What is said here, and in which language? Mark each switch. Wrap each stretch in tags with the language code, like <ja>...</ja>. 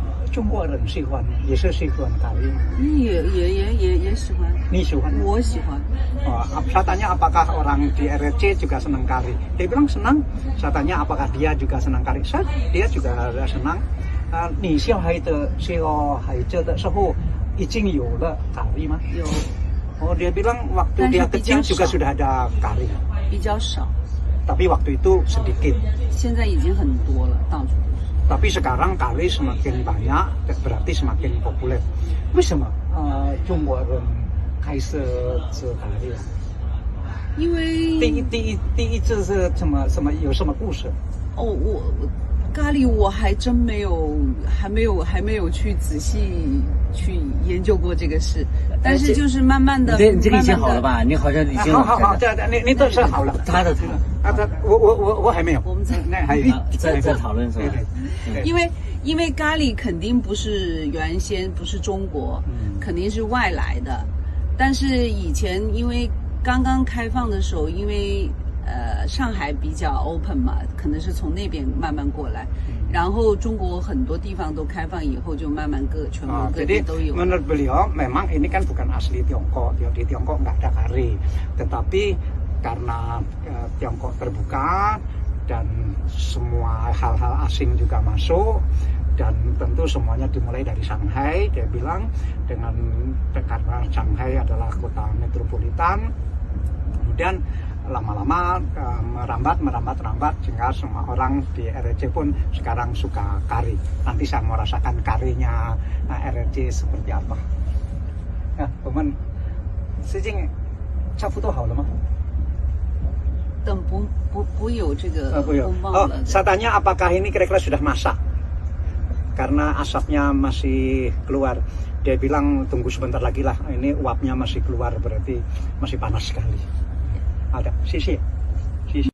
<zh>中国人喜欢，也是喜欢咖喱。也喜欢。你喜欢？我喜欢。</zh> <id>Saya tanya apakah orang di RRC juga senang kari. Dia bilang senang. Saya tanya apakah dia juga senang kari. Dia juga senang.</id> <zh>你小孩的时候已经有了咖喱吗？有。</zh> <id>Oh, dia bilang waktu dia kecil juga sudah ada kari.</id> <zh>比较少。</zh> <id>Tapi waktu itu sedikit.</id> <zh>现在已经很多了，到处都是。</zh> <id>Tapi sekarang kari semakin banyak, berarti semakin populer.</id> <zh>为什么中国人开始吃咖喱？因为第一次是有什么故事？我咖喱我还真还没有去仔细去研究过这个事，但是就是慢慢的。你这个已经好了吧？你好像已经好，你这是好了。我还没有。我们在讨论是吧？因为咖喱肯定不是原先不是中国，肯定是外来的。但是以前因为刚刚开放的时候，因为上海比较 open 嘛，可能是从那边慢慢过来。然后中国很多地方都开放以后，就慢慢全国各地</zh> <id>Jadi</id> <zh>都有。</zh> <id>menurut beliau memang ini kan bukan asli Tiongkok, di Tiongkok nggak ada kari, tetapi karena Tiongkok terbuka dan semua hal-hal asing juga masuk, dan tentu semuanya dimulai dari Shanghai. Dia bilang karena Shanghai adalah kota metropolitan, kemudian lama-lama merambat sehingga semua orang di RRC pun sekarang suka kari. Nanti saya mau rasakan karinya RRC seperti apa.</id> <zh>Nah, 我们最近差不多好了吗？等不有这个不有。风暴 Oh, 了。</zh> <id>saya tanya apakah ini kira-kira sudah masak? Karena asapnya masih keluar. Dia bilang tunggu sebentar lagi lah. Ini uapnya masih keluar, berarti masih panas sekali. Ada sisi.</id>